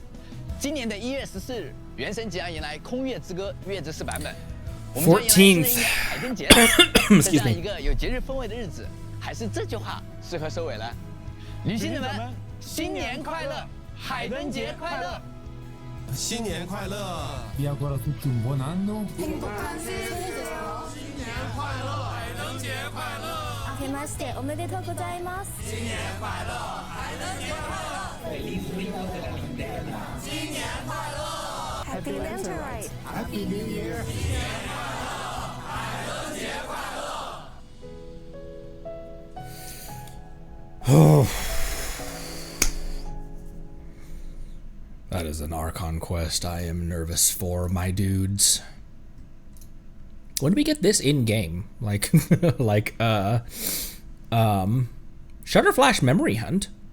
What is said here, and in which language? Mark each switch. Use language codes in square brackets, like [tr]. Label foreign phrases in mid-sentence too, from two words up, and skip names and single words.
[zh] 今年的1月14日，《原神》即将迎来《空月之歌》月之4版本，我们将迎来新的一年海灯节。在这样一个有节日氛围的日子，还是这句话适合收尾了。旅行者们，新年快乐，海灯节快乐！新年快乐！ [it] Vi auguro a tutti un buon anno. [zh] 新年快乐，海灯节快乐！ [ja] 明けましておめでとうございます。 [zh] 新年快乐，海灯节快乐！新年快乐 [en] Happy Lantern! Happy New Year！ [zh] 新年快乐，海灯节快乐！ [en] That is an Archon quest I am nervous for, my dudes. When do we get this in game? Like, Shutterflash Memory Hunt.